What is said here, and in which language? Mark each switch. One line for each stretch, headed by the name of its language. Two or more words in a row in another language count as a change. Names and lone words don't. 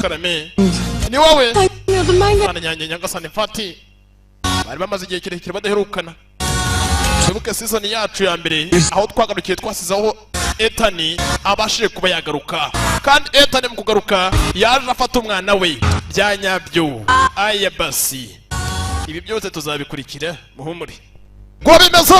Kinyarwanda: karame ni wowe
Turkish: Bilmiyordum ben
Kinyarwanda: bana nyange nyagasani Fati bari bamaze igihe kirekire badaherukana twibuke season yacu ya mbere aho twagarukiye twasizaho Ethan abashije kuba yagaruka kandi Ethan mu kugaruka yaje afata umwana we byanyabyo aya basi ibi byose tuzabikurikira muhumure ngo bimeze